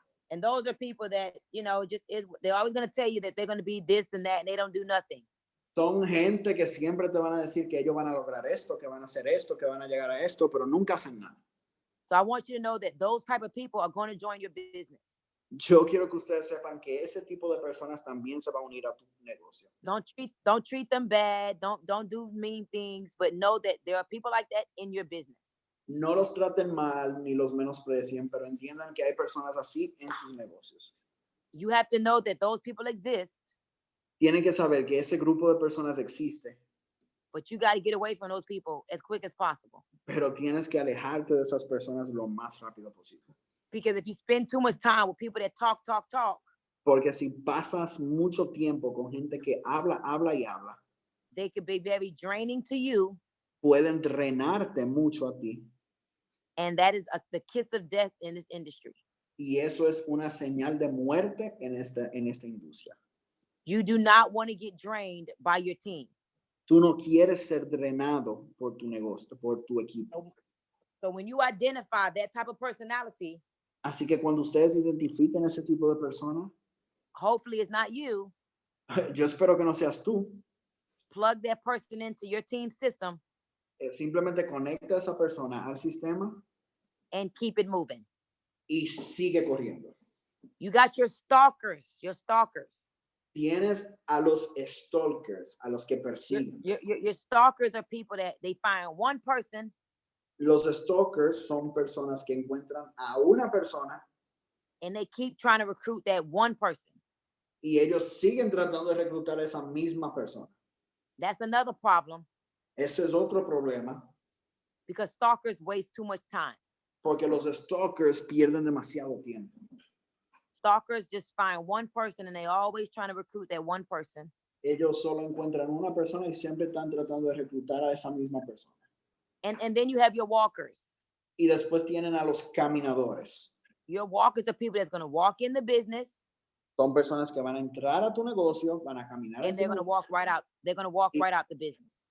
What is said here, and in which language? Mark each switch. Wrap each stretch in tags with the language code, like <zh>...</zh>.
<en>And those are people that, they're always going to tell you that they're going to be this and that, and they don't do nothing.</en> <es>Son gente que siempre te van a decir que ellos van a lograr esto, que van a hacer esto, que van a llegar a esto, pero nunca hacen nada.</es> <en>So I want you to know that those type of people are going to join your business.</en> <es>Yo quiero que ustedes sepan que ese tipo de personas también se va a unir a tu negocio.</es> <en>Don't treat them bad. Don't do mean things, but know that there are people like that in your business.</en> <es>No los traten mal ni los menosprecien, pero entiendan que hay personas así en sus negocios.</es> <en>You have to know that those people exist.</en> <es>Tienen que saber que ese grupo de personas existe,</es> <en>but you got to get away from those people as quick as possible.</en> <es>pero tienes que alejarte de esas personas lo más rápido posible.</es> <en>Because if you spend too much time with people that talk,</en> <es>Porque si pasas mucho tiempo con gente que habla,</es> <en>they could be very draining to you.</en> <es>pueden drenarte mucho a ti.</es> <en>And that is the kiss of death in this industry.</en> <es>Y eso es una señal de muerte en esta industria.</es> <en>You do not want to get drained by your team.</en> <es>Tú no quieres ser drenado por tu negocio, por tu equipo.</es> <en>So when you identify that type of personality,</en> <es>Así que cuando ustedes identifiquen ese tipo de persona,</es> <en>hopefully it's not you,</en> <es>yo espero que no seas tú.</es> <en>plug that person into your team system</en> <es>Simplemente conecta a esa persona al sistema</es> <en>and keep it moving.</en> <es>y sigue corriendo.</es> <en>You got your stalkers, your stalkers.</en> <es>Tienes a los stalkers, a los que persiguen.</es> <en>Your stalkers are people that they find one person</en> <es>Los stalkers son personas que encuentran a una persona</es> <en>and they keep trying to recruit that one person.</en> <es>y ellos siguen tratando de reclutar a esa misma persona.</es> <en>That's another problem</en> <es>Ese es otro problema</es> <en>because stalkers waste too much time.</en> <es>porque los stalkers pierden demasiado tiempo.</es> <en>Stalkers just find one person and they always trying to recruit that one person.</en> <es>Ellos solo encuentran una persona y siempre están tratando de reclutar a esa misma persona.</es> <en>And then you have your walkers.</en> <es>Y después tienen a los caminadores.</es> <en>Your walkers are people that's going to walk in the business</en> <es>Son personas que van a entrar a tu negocio, van a caminar</es> <en>and they're going to walk right out. They're going to walk right out the business.</en>